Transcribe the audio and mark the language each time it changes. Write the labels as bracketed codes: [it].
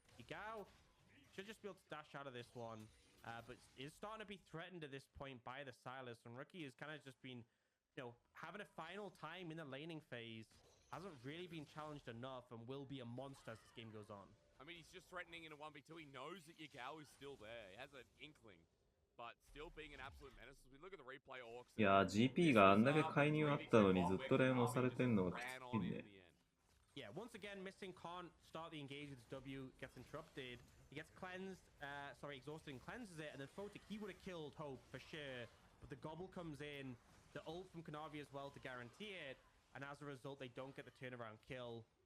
[en] Yagao should just be able to dash out of this one, but is starting to be threatened at this point by the Silas, and Rookie has kind of just been, you know, having a final time in the laning phase. Hasn't really been challenged enough and will be a monster as this game goes on. I mean, he's just threatening in a 1v2. He knows that Yagao is still there. He has an inkling, but still being an absolute menace. As we look at the replay, Orcs. [ja] いやー GP があんだけ介入あったのにずっと連押されてんのがきついんで。 [en] Yeah, once again, Missing can't start the engage with his W, gets interrupted. He gets cleansed, exhausted and cleanses it, and then Photic, he would have killed Hope for sure. But the gobble comes in, the ult from Kanavi as well to guarantee it, and as a result, they don't get the turnaround kill.